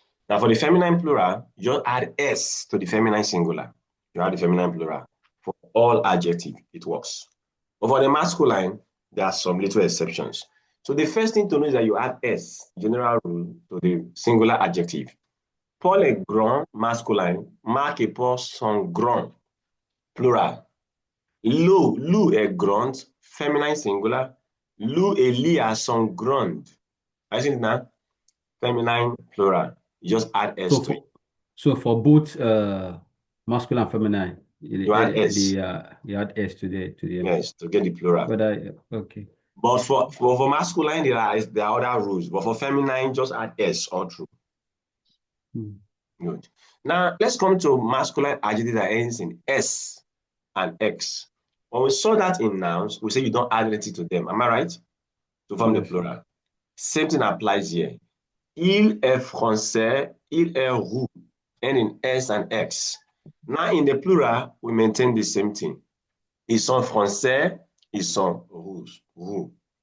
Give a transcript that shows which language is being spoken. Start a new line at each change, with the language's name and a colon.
English: Now, for the feminine plural, you just add S to the feminine singular. You add the feminine plural. For all adjective, it works. But for the masculine, there are some little exceptions. So the first thing to know is that you add S, general rule, to the singular adjective.
French: Paul est grand, masculine. Marc et Paul sont grands, plural. Lou est grande, feminine singular. Lou et Lia sont grandes.
English: I see it now? Feminine plural. You just add S So to it. for both masculine and feminine, You add S, you add S to them. yes, to get the plural. But I okay. But for masculine, there are other rules. But for feminine, just add S all through. Mm. Good. Now, let's come to masculine adjective that ends in S and X. When we saw that in nouns, we say you don't add anything to them. Am I right? To form the Yes. plural. Same thing applies here.
French: Il est français, il est roux,
English: and in S and X. Now, in the plural, we maintain the same thing.
French: Ils sont français, ils sont roux.